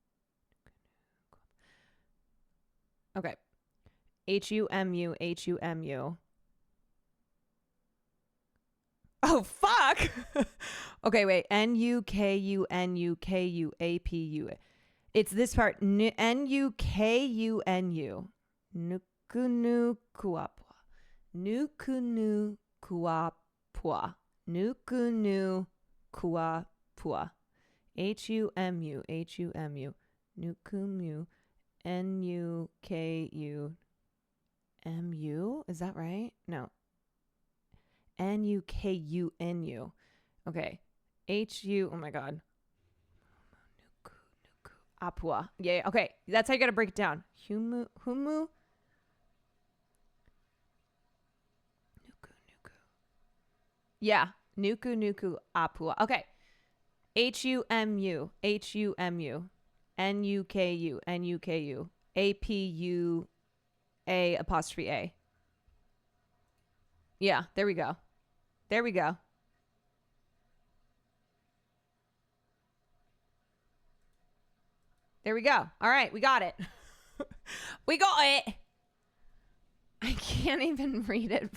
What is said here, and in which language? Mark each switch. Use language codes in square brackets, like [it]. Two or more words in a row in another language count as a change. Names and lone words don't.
[en] Okay. Humu. Oh, fuck. Okay, wait. Nukunuapu. It's this part. [haw] Nukunu. Nukunu kuapua. Nukunu kuapua. Nukunu kuapua. Humu. Nukumu. Nuku. [en] Is that right? No. [haw] Nukunu. Okay. [en] Oh my god. Nuku. Apua. Yeah. Okay. That's how you gotta break it down. [haw] Humu. Nuku. Yeah. Nuku. Apua. Okay. Humu. Nuku. Apua. [en] Yeah, there we go. There we go. All right, we got it. We got it. I can't even read it.